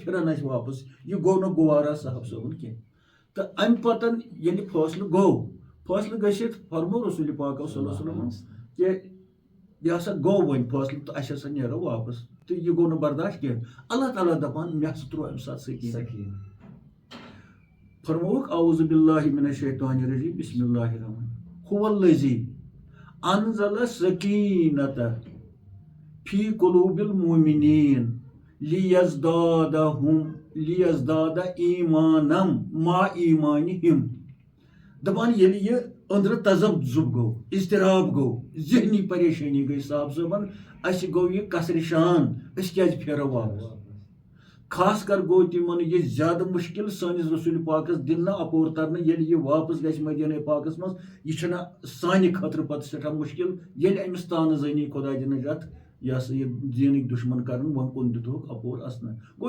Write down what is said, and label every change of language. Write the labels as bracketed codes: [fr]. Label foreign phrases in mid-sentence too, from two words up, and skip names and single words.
[ks] پھرن اسہِ واپس یہِ گوٚو نہٕ گوارا صاحب صٲبُن کینٛہہ تہٕ امہِ پتہٕ ییٚلہِ فٲصلہٕ گوٚو فٲصلہٕ گٔژھِتھ فرمو رسول پاکو [ar] صلی اللہ علیہ وسلم [ks] کہِ یہِ ہسا گوٚو وۄنۍ فٲصلہٕ تہٕ اسہِ ہسا نیرو واپس تہٕ یہِ گوٚو نہٕ برداشت کینٛہہ اللہ تعالیٰ دپان مےٚ ہسا تروو امہِ ساتہٕ سکیٖنہ فرمووُکھ [ar] اعوذ باللہ من الشیطان الرجیم بسم اللہ الرحمن هو الذی انزل السکینۃ فی قلوب المؤمنین لیزداد ایمانم ما ایمانہم [ks] دپان ییٚلہِ یہِ أنٛدرٕ تذبذب گوٚو اضطراب گوٚو ذہنی پریشٲنی گٔے صاحب صٲبن اسہِ گوٚو یہِ کثرِ شان أسۍ کیازِ پھیرو واپس خاص کر گوٚو تِمن یہِ زیادٕ مُشکِل سٲنِس رسول پاکس دِنہٕ نہٕ اپور ترنہٕ ییٚلہِ یہِ واپس گژھِ مدیٖنہ پاکس منٛز یہِ چھنہٕ سانہِ خٲطرٕ پتہٕ سٮ۪ٹھاہ مُشکِل ییٚلہِ أمِس تانہٕ زٲنی خۄدا دِنہٕ نجات یہِ ہسا یہِ دیٖنٕکۍ دُشمن کرن وۄنۍ کُن دِتُکھ اپور اَسنہٕ گوٚو